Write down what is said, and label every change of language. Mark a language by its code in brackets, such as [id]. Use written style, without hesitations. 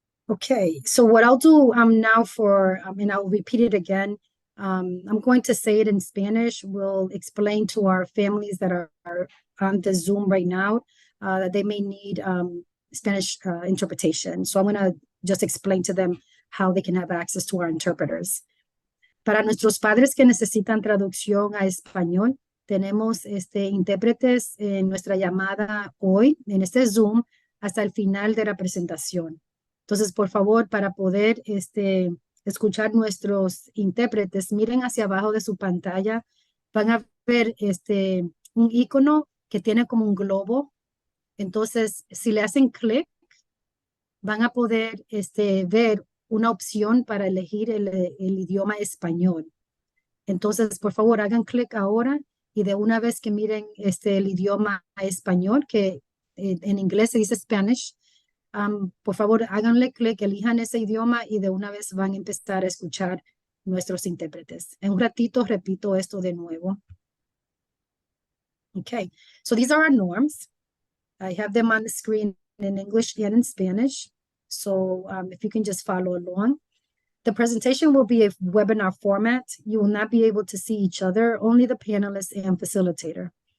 [en] Okay, so what I'll do now and I'll repeat it again. I'm going to say it in Spanish. We'll explain to our families that are on the Zoom right now that they may need Spanish interpretation. So I'm going to just explain to them how they can have access to our interpreters. [es] Para nuestros padres que necesitan traducción a español, tenemos intérpretes en nuestra llamada hoy, en este Zoom, hasta el final de la presentación. Entonces, por favor, para poder escuchar nuestros intérpretes, miren hacia abajo de su pantalla, van a ver un icono que tiene como un globo. Entonces, si le hacen clic, van a poder ver una opción para elegir el idioma español. Entonces, por favor, hagan clic ahora y de una vez que miren el idioma español, que en inglés se dice Spanish, por favor, háganle clic, elijan ese idioma y de una vez van a empezar a escuchar nuestros intérpretes. En un ratito repito esto de nuevo. [en] Okay, so these are our norms. I have them on the screen in English and in Spanish. So if you can just follow along. The presentation will be a webinar format. You will not be able to see each other, only the panelists and facilitator.